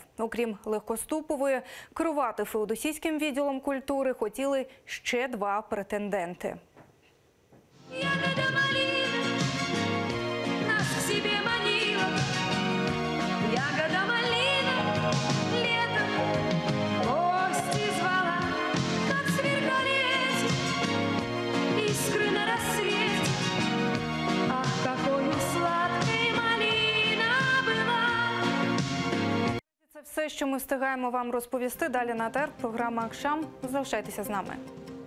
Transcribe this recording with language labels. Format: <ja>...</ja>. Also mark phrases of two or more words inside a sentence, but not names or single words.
<uk>Окрім Легкоступової, керувати феодосійським відділом культури хотіли ще 2 претенденти.</uk> <ru>Ягода малина летом гости звала, как сверкали искры на рассвете. Ах, какой сладкой малина была.</ru> <uk>Це все, що ми встигаємо вам розповісти. Далі на АТР програма «Акшам». Залишайтеся з нами.</uk>